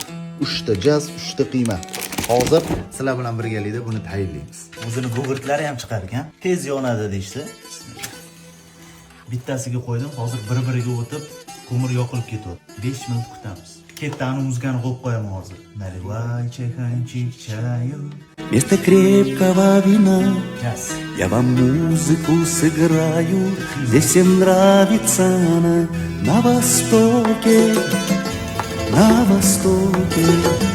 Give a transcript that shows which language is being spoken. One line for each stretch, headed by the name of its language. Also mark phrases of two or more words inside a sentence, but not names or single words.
Uzbek: 3 ta jaz, 3 ta qiyma. Hozir sizlar bilan birgalikda buni tayyorlaymiz. O'zini gugurtlari ham chiqar ekan. Tez yonadi deysiz. Bittasiga qo'ydim, hozir bir-biriga o'tib, ko'mir yoqilib ketadi. 5 minut kutamiz. Ketani muzikani qo'yib qo'yaman hozir.
Russian: Наливай чайханчик чаю. Вместо крепкого вина Yes. я вам музыку сыграю. Здесь всем нравится на востоке, на востоке.